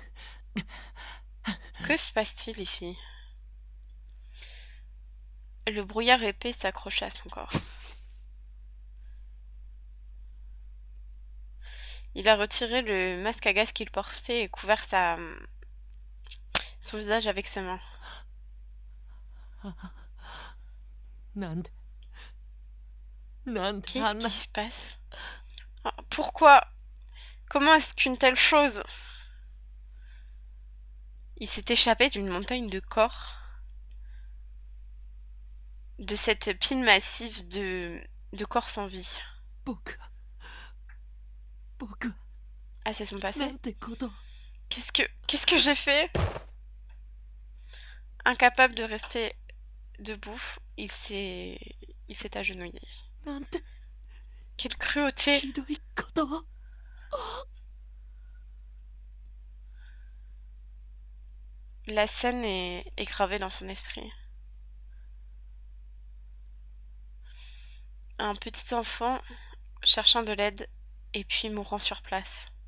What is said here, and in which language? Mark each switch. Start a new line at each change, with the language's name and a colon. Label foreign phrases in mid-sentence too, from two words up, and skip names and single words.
French: Que se passe-t-il ici? Le brouillard épais s'accrochait à son corps. Il a retiré le masque à gaz qu'il portait et couvert son visage avec ses mains.
Japanese: なんであ
French: Qu'est-ce
Japanese: ん
French: qui
Japanese: な
French: se passe? Ah, pourquoi? Comment est-ce qu'une telle chose? Il s'est échappé d'une montagne de corps, de cette pile massive de corps sans vie.
Japanese: 僕は
French: Ah, c'est son
Japanese: な
French: passé?
Japanese: んてこと
French: Qu'est-ce que j'ai fait? Incapable de rester debout, il s'est agenouillé.
Japanese: なんて
French: Quelle cruauté!
Japanese: ひどいことを
French: La scène est gravée dans son esprit. Un petit enfant cherchant de l'aide et puis mourant sur place.